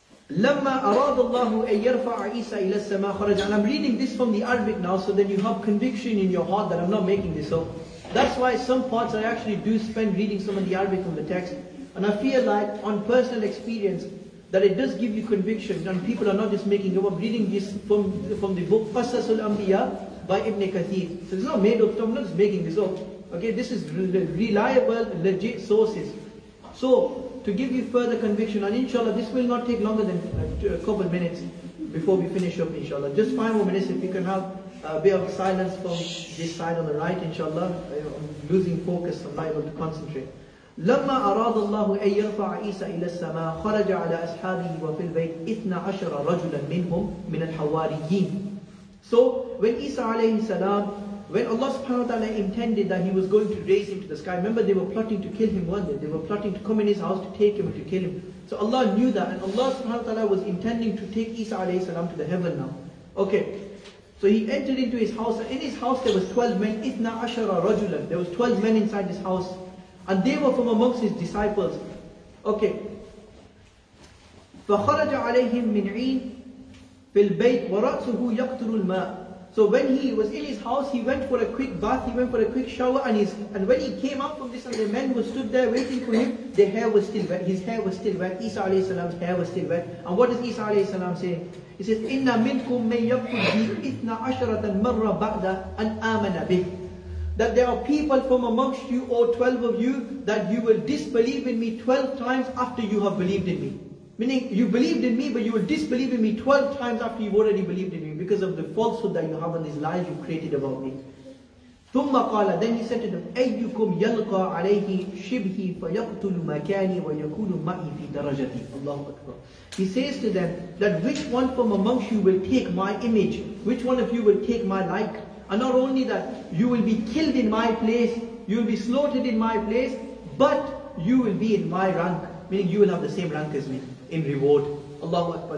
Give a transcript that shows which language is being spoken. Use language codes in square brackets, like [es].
[ar] لما أراد الله أن يرفع عيسى إلى السماء خرج. [en] And I'm reading this from the Arabic now, so then you have conviction in your heart that I'm not making this up. That's why some parts I actually do spend reading some of the Arabic from the text. And I feel like on personal experience that it does give you conviction, and people are not just making up. I'm reading this from the book Qasasul Anbiya by Ibn Kathir. So it's not made up, I'm not just making this up. Okay, this is reliable, legit sources. So, to give you further conviction, and inshallah this will not take longer than a couple minutes before we finish up, inshallah. Just 5 more minutes if you can have a bit of silence from this side on the right, inshallah. I'm losing focus, I'm not able to concentrate. [ar] لما أراد الله أن يرفع عيسى إلى السماء خرج على أصحابه وفي البيت 12 رجلا منهم من الحواريين. [en] So when Isa alayhi salam, when Allah subhanahu wa ta'ala intended that He was going to raise him to the sky, remember they were plotting to kill him one day. They were plotting to come in his house to take him and to kill him. So Allah knew that, and Allah subhanahu wa ta'ala was intending to take Isa alayhi salam to the heaven now. Okay, so He entered into his house, and in his house there was 12 men, 12 rajulan. There was 12 men inside his house, and they were from amongst his disciples. Okay. [ar] فخرج عليهم من عين في البيت ورأسه يقطر الماء. [en] So when he was in his house, he went for a quick bath, he went for a quick shower, and when he came out from this, and the men who stood there waiting for him, their hair was still wet, his hair was still wet, Isa alayhi salam's hair was still wet. And what does Isa alayhi salam say? He says, [ar] إِنَّ مِنْكُمْ مَنْ يَكْفُرْ بِي إِثْنَ عَشَرَةً مَرَّ بَعْدَ أَنْ آمَنَ بِهِ. [en] That there are people from amongst you, or 12 of you, that you will disbelieve in me 12 times after you have believed in me. Meaning, you believed in me, but you will disbelieve in me 12 times after you've already believed in me, because of the falsehood that you have and these lies you created about me. [ar] ثُمَّ قَالَ, [en] then he said to them, [ar] أَيُّكُمْ يَلْقَى عَلَيْهِ شِبْهِ فَيَقْتُلُ مَكَانِي وَيَكُونُ مَعِي فِي دَرَجَتِي. Allahu Akbar. [en] He says to them, that which one from amongst you will take my image, which one of you will take my like, and not only that, you will be killed in my place, you will be slaughtered in my place, but you will be in my rank, meaning you will have the same rank as me in reward. Allahu Akbar.